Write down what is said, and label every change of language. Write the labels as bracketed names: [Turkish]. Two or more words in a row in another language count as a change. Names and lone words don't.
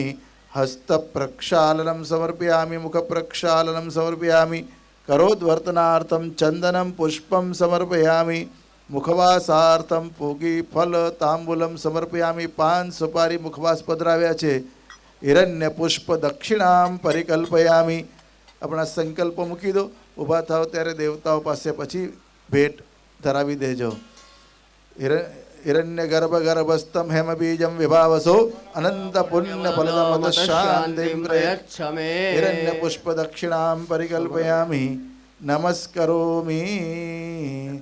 [Sanskrit] हस्त प्रक्षालनं समर्पयामि मुख प्रक्षालनं समर्पयामि करोद्वर्तनार्थं चंदनं पुष्पं समर्पयामि मुखवासार्थं पूगी फल तांबूलम समर्पयामि [Gujarati] પાન સુપારી મુખવાસ પધરાવ્યા છે [Sanskrit] हिरण्य पुष्प दक्षिणां परिकल्पयामि [Gujarati] આપણા સંકલ્પો મૂકી દો. ઊભા થાવ ત્યારે દેવતાઓ પાસે પછી ભેટ ધરાવી દેજો. [Sanskrit] हिरण्य गर्भ गर्भस्तम हेम बीजम विभावसो अनंत पुण्य फलदमत शांतिम प्रयच्छमे हिरण्य पुष्प दक्षिणाम परिकल्पयामि नमस्करोमी.